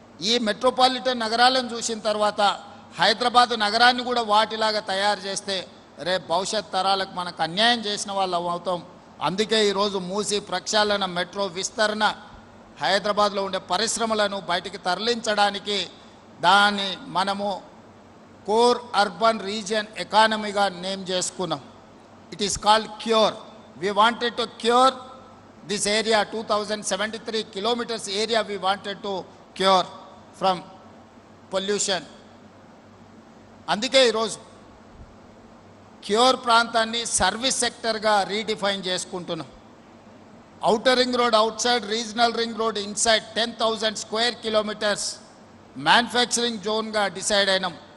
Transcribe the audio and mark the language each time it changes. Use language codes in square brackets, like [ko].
[te] ఈ మెట్రోపాలిటన్ నగరాలను చూసిన తర్వాత హైదరాబాదు నగరాన్ని కూడా వాటిలాగా తయారు చేస్తే రేపు భవిష్యత్ తరాలకు మనకు అన్యాయం చేసిన వాళ్ళం అవుతాం. అందుకే ఈరోజు మూసి ప్రక్షాళన, మెట్రో విస్తరణ, హైదరాబాద్లో ఉండే పరిశ్రమలను బయటికి తరలించడానికి దాన్ని మనము కోర్ అర్బన్ రీజియన్ ఎకానమీగా నేమ్ చేసుకున్నాం. [en] It is called cure. We wanted to cure this area, 2073 kilometers area we wanted to cure from pollution. [te] అందుకే ఈరోజు క్యూర్ ప్రాంతాన్ని సర్వీస్ సెక్టర్గా రీడిఫైన్ చేసుకుంటున్నాం. Outer ring road out side, regional ring road inside 10,000 square kilometres manufacturing జోన్గా decide అయినాం.